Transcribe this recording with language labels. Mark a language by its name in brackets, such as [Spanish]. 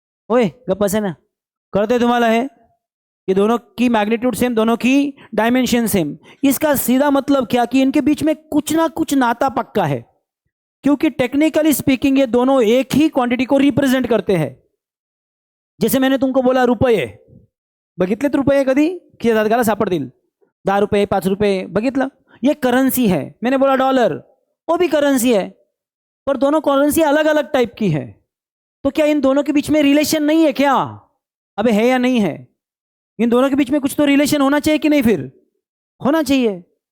[Hindi] ओए गप्पा से ना करते तुम्हारा है, ये दोनों की मैग्नीट्यूड सेम, दोनों की डायमेंशन सेम। इसका सीधा मतलब क्या कि इनके बीच में कुछ ना कुछ नाता पक्का है, क्योंकि टेक्निकली स्पीकिंग ये दोनों एक ही क्वांटिटी को रिप्रेजेंट करते हैं। जैसे मैंने तुमको बोला रुपये, [Marathi] बघितलेत रुपये कधी? किती घाला सापडतील? 10 रुपये, 5 रुपये, बघितलं? [Hindi] ये करेंसी है। मैंने बोला डॉलर, वो भी करेंसी है, पर दोनों करेंसी अलग अलग टाइप की है। तो क्या इन दोनों के बीच में रिलेशन नहीं है क्या? अबे है या नहीं है? इन दोनों के बीच में कुछ तो रिलेशन होना चाहिए कि नहीं? फिर होना चाहिए।